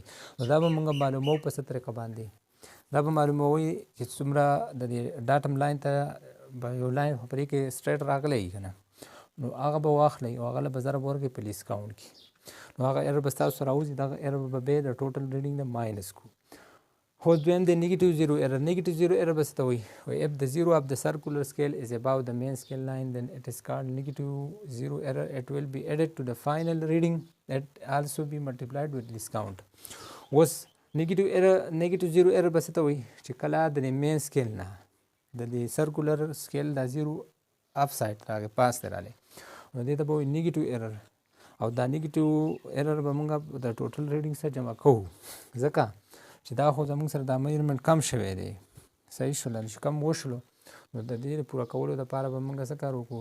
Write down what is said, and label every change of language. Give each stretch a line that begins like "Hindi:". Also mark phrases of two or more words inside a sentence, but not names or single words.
Pashto: نو دا به موږ معلوموو په څه طریقه باندې؟ دا به معلوموي چې څومره د دې
English: datum line
Pashto: ته به یو لاین په دې کې سټریټ راغلی که نه، نو هغه به واخلئ او هغه له به ضرب ورکړئ په
English: least count
Pashto: کې، نو هغه ایرر به ستاسو راوځي، دغه ایرر به بیا د
English: total reading
Pashto: نه ماینس کړو. خو دویم دی
English: negative zero error. negative zero error
Pashto: به څه ته وایي؟
English: if the zero of the circular scale is above the main scale line then it is called negative zero error. It will be added to the final reading that also be multiplied with least count.
Pashto: اوس
English: negative zero error
Pashto: به څه ته وایي؟ چې کله د
English: main scale
Pashto: نه د دې
English: circular scale
Pashto: دا
English: zero off side
Pashto: راغی، پاس ته راغلی، نو دې ته به وایي
English: negative error.
Pashto: او دا
English: negative error
Pashto: به موږ د
English: total reading
Pashto: سره جمع کوو، ځکه چې دا خو زموږ سره دا میجرمنټ کم شوی دی، صحیح شول، چې کم وشلو، نو د دې پوره کولو دپاره به موږ څه کار وکړو؟